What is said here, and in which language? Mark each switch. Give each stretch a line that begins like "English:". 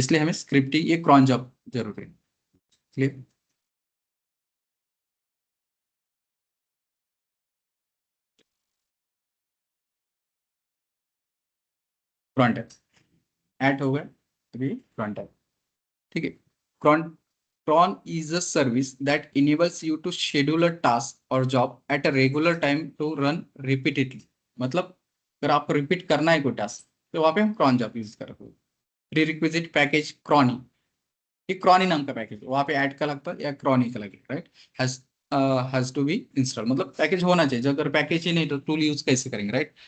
Hindi: इसलिए हमें स्क्रिप्ट ही, ये क्रॉन जॉब जरूरी है। क्लियर। cron tab ऐड हो गया, तो ये cron tab, ठीक है।
English: cron is a service that enables you to schedule a task or job at a regular time to run repeatedly।
Hindi: मतलब अगर आपको रिपीट करना है कोई टास्क तो वहां पे हम cron job यूज कर रहे हैं। प्रीरिक्विजिट पैकेज क्रॉनी, ये क्रॉनी नाम का पैकेज वहां पे ऐड का लगता है या क्रॉनी का लगेगा, right. Has to be install, मतलब पैकेज होना चाहिए। जो अगर पैकेज ही नहीं तो टूल यूज कैसे करेंगे, राइट।